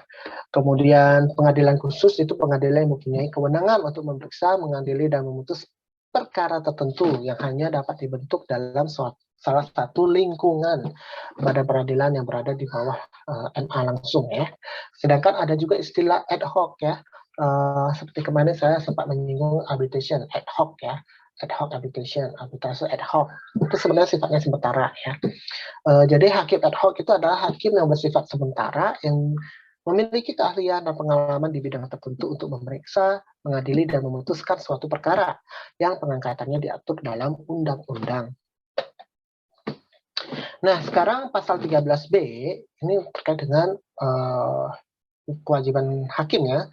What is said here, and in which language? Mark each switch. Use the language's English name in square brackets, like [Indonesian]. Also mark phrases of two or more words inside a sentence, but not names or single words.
[Indonesian] Kemudian pengadilan khusus itu pengadilan yang mempunyai kewenangan untuk memeriksa, mengadili dan memutus perkara tertentu yang hanya dapat dibentuk dalam salah satu lingkungan badan peradilan yang berada di bawah MA langsung ya. Sedangkan ada juga istilah ad hoc ya. Seperti kemarin saya sempat menyinggung [English] arbitration ad hoc [Indonesian] ya, [English] ad hoc arbitration, [Indonesian] arbitrase ad hoc itu sebenarnya sifatnya sementara ya. Jadi hakim ad hoc itu adalah hakim yang bersifat sementara yang memiliki keahlian dan pengalaman di bidang tertentu untuk memeriksa, mengadili dan memutuskan suatu perkara yang pengangkatannya diatur dalam undang-undang. Nah, sekarang pasal 13B ini terkait dengan kewajiban hakim ya.